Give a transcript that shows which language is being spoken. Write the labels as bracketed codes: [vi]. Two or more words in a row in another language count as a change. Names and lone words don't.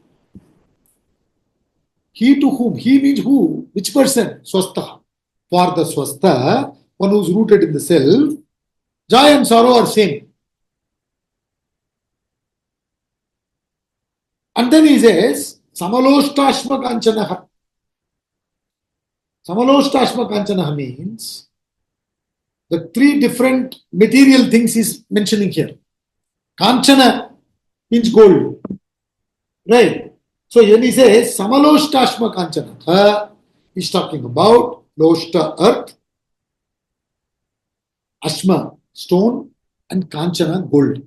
[en] He to whom? He means who? Which person? Swastha. For the swastha, one who is rooted in the self, joy and sorrow are same. And then he says, [sa] Samaloshtashma kanchanaha. Samaloshtashma kanchanaha [en] means the three different material things he's mentioning here. Kanchana means gold. Right? So when he says [sa] Samaloshtashma kanchanaha, [en] he's talking about Loshta, earth, Ashma, stone, and Kanchana, gold.